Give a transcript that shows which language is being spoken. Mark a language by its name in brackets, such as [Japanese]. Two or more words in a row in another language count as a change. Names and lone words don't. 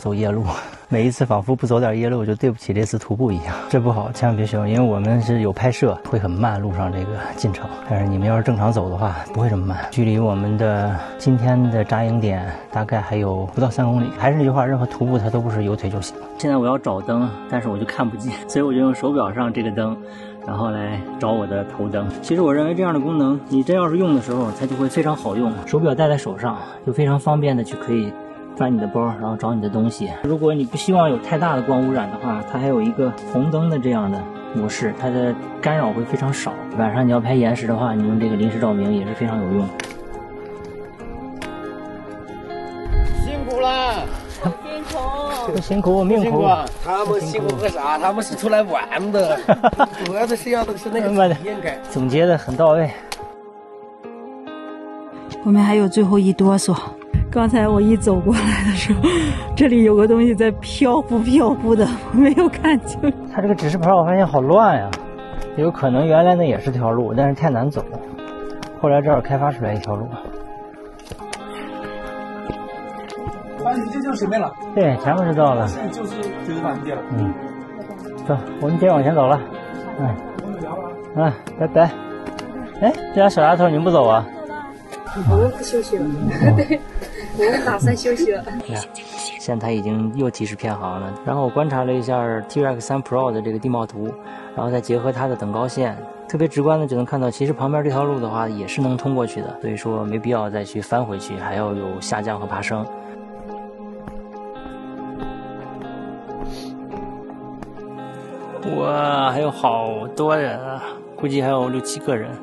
[Chinese] 走夜路，每一次仿佛不走點夜路就對不起這次徒步一樣，這不好，千萬別學，因為我們是有拍攝，會很慢，路上這個進程，但是你們要是正常走的話不會這麼慢。距離我們的今天的紮營點大概還有不到3公里，還是那句話，任何徒步它都不是有腿就行。現在我要找燈，但是我就看不見，所以我就用手錶上這個燈然後來找我的頭燈。其實我認為這樣的功能，你真要是用的時候，它就會非常好用。手錶戴在手上，就非常方便的去可以翻你的包，然後找你的東西。如果你不希望有太大的光污染的話，它還有一個紅燈的這樣的模式，它的干擾會非常少。晚上你要拍岩石的話，你用這個臨時照明也是非常有用。辛苦了。不辛苦，命苦。他們辛苦個啥？他們是出來玩的，主要的是要的是那個體驗感。總結的很到位。我們還有最後一哆嗦，剛才我一走過來的時候，這裡有個東西在飄忽的，我沒有看清。它這個指示牌我發現好亂呀，有可能原來那也是條路，但是太難走，後來這兒開發出來一條路。就這樣隨便了。對，前面就到了。就是飯店了。嗯，走，我們接着往前走了。拜拜。哎，這倆小丫頭你們不走啊？我們不休息了。對，我們打算休息了。現在它已經又提示偏航了。然後我觀察了一下 T-Rex 3 Pro 的這個地貌圖，然後再結合它的等高線，特別直觀的就能看到，其實旁邊這條路的話也是能通過去的，所以說沒必要再去翻回去，還要有下降和爬升。哇，還有好多人啊，估計還有6、7個人。